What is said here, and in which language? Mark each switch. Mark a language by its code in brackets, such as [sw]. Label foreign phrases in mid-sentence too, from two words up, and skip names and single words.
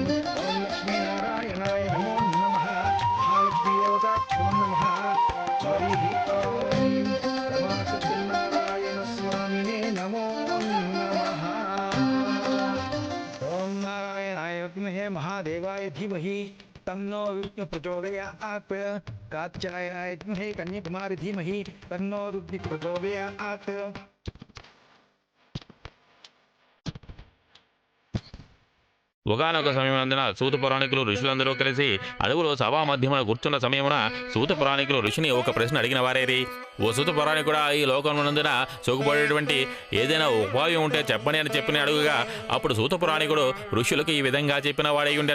[sa] ఓం లక్ష్మీనారాయణాయ నమో నమః. మహాలక్ష్మీదేవతాభ్యో నమః. హరిః ఓం నమో సత్యనారాయణ స్వామినే నమో నమః. ఓం నారాయణాయ విద్మహే మహాదేవాయ ధీమహి तन्नो विष्णु प्रचोदयात्. कात्यायनाय विद्महे कन्याकुमारी धीमहि तन्नो रुद्र प्रचोदयात्. [te] ఒకనొక సమయమునందున సూత పురాణికులు ఋషులందరూ కలిసి అడవులో సభా మధ్యమున కూర్చున్న సమయమున సూత పురాణికులు ఋషిని ఒక ప్రశ్న అడిగిన వారేరి. ఓ సూత పురాణికుడా, ఈ లోకమునందున సుఖపడేటువంటి ఏదైనా ఉపాయం ఉంటే చెప్పని అని చెప్పిన అడుగుగా అప్పుడు సూత పురాణికుడు ఋషులకు ఈ విధంగా చెప్పిన వాడై ఉండెను.